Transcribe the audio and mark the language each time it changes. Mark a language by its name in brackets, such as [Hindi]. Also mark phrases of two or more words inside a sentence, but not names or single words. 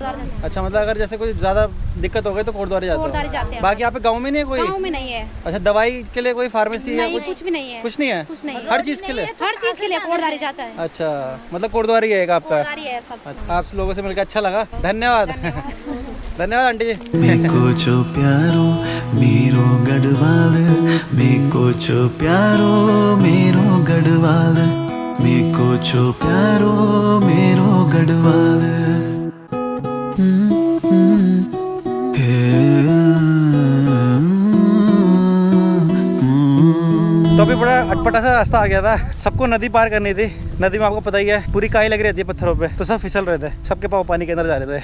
[Hindi] अच्छा, मतलब अगर जैसे कोई ज्यादा दिक्कत हो गई तो कोटद्वार जाते हो? बाकी यहाँ पे गाँव में नहीं है कोई? गाँव में नहीं है। अच्छा, दवाई के लिए कोई फार्मेसी है? कुछ भी नहीं है। कुछ नहीं है? कुछ नहीं। हर चीज के लिए? हर चीज के लिए कोटद्वार जाता है। अच्छा, मतलब कोटद्वार ही है आपका? है सब। आप लोगों से मिलकर अच्छा लगा, धन्यवाद। धन्यवाद आंटी जी। [Garhwali] मेको छो प्यारो मेरो गढ़वाल, मेको छो प्यारो मेरो गढ़वाल, मेको छो प्यारो मेरो गढ़वाल। [Hindi] तो अभी बड़ा अटपटा सा रास्ता आ गया था, सबको नदी पार करनी थी। नदी में आपको पता ही है पूरी काई लगी रहती है पत्थरों पे, तो सब फिसल रहे थे, सबके पाँव पानी के अंदर जा रहे थे।